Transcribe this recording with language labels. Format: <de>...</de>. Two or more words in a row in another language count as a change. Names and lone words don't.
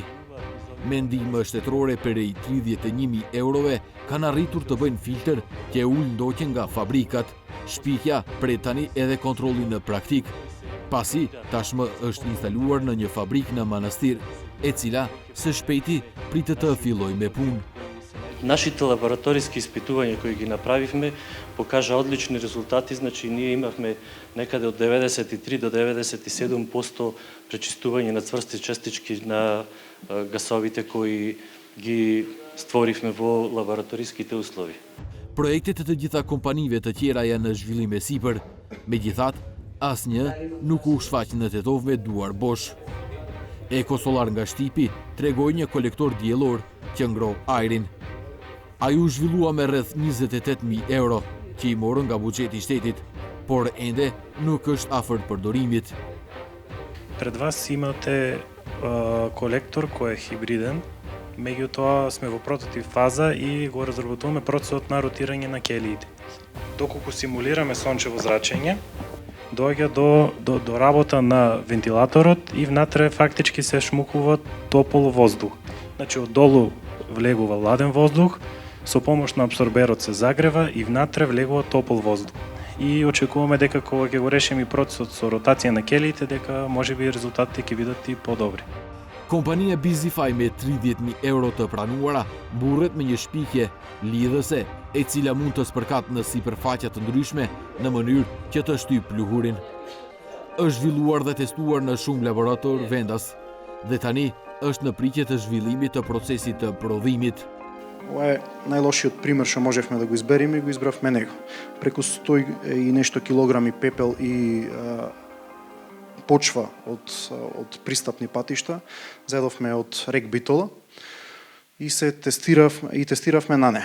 <sq>Me ndihmë shtetërore prej 31.000 eurove kanë arritur të bëjnë filter që ulë ndoqjen nga fabrikat. Shpikja pret tani edhe kontrollin në praktik, pasi tashmë është instaluar në një fabrikë në Manastir, e cila së shpejti pritet të fillojë me punë.</sq> <mk>Нашите лабораториски испитувања кои ги направивме покажа одлични резултати, значи ние имавме некаде од 93 до 97% пречистување на цврсти частички на гасовите кои ги stvoривме во лабораториските услови.</mk> <sq>Projektet të gjitha kompanive të tjera janë në zhvillim e sipër, megjithatë, asnjë nuk u shfaq në Tetov me duar bosh. Ekosolar nga Shtipi tregoi një kolektor diellor që ngroh ajrin. Ai u zhvillua me rreth 28.000 euro që i morën nga buxheti i shtetit, por ende nuk është afër përdorimit.</sq> <mk>Пред вас имате колектор кој е хибриден, меѓутоа сме во прототип фаза и го разработуваме процесот на ротирање на келиите. Доколку симулираме сончево зрачење, доаѓа до работа на вентилаторот и внатре фактички се шмукува топол воздух. Значи оддолу влегува ладен воздух, со помош на абсорберот се загрева и внатре влегува топол воздух. И очекуваме дека кога ќе го решиме процесот со ротација на келиите, дека можеби резултатите ќе бидат и подобри.</mk> <sq>Kompania Bizify me 30.000 euro të pranuara burret me një shpikje lidhëse e cila mund të spërkat në sipërfaqe të ndryshme në mënyrë që të shtyp pluhurin. Është zhvilluar dhe testuar në shumë laborator vendas dhe tani është në pritje të zhvillimit të procesit të prodhimit.</sq> <mk>Ова е најлошиот пример што можевме да го избереме и го избравме него. Преку 100 и нешто килограми пепел и почва од пристапни патишта зедовме од рек Битола и тестиравме на неа.</mk>